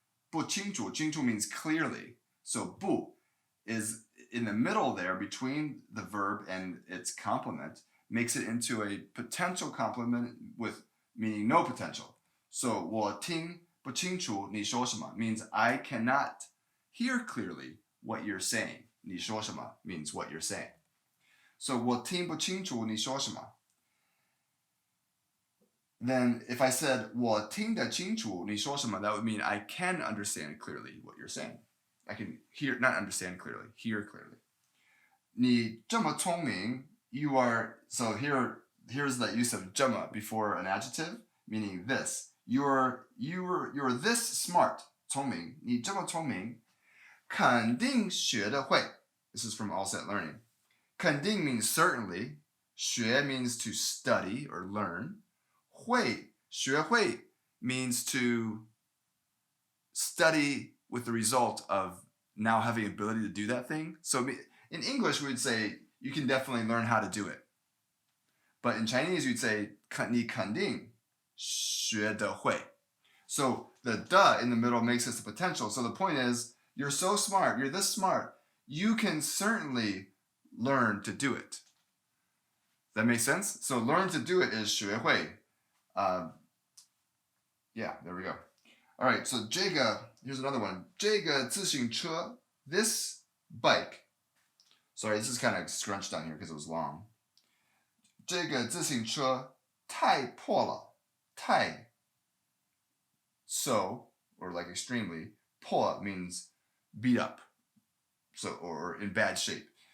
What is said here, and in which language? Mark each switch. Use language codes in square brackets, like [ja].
[en] 不清楚, 清楚 means clearly. So 不 is in the middle there between the verb and its complement, makes it into a potential complement with meaning no potential. So [zh] 我听不清楚你说什么 [en] means I cannot hear clearly what you're saying. [zh] 你说什么 [en] means what you're saying. [zh] So 我听不清楚你说什么. [en] Then if I said [zh] 我听得清楚你说什么, [en] that would mean I can understand clearly what you're saying. I can hear, not understand clearly, hear clearly. [zh] 你这么聪明, [en] you are, so here's the use of 这么 before an adjective, meaning this. You're this smart, [zh] 聪明, 你这么聪明, 肯定学得会. [en] This is from All Set Learning. 肯定 means certainly, 学 means to study or learn. 会, 学会 means to study with the result of now having ability to do that thing. So in English, we would say you can definitely learn how to do it. But in Chinese, you'd say [zh] 你肯定学得会. [en] So the the in the middle makes this a potential. So the point is, you're so smart, you're this smart, you can certainly learn to do it. That makes sense? So learn to do it is 学会. Yeah, there we go. All right, so 这个, here's another one. [zh] 这个自行车, [en] this bike. Sorry, this is kind of scrunched on here because it was long. [zh] 这个自行车太破了.太, [en] so, or like extremely. 破 means beat up, so or in bad shape.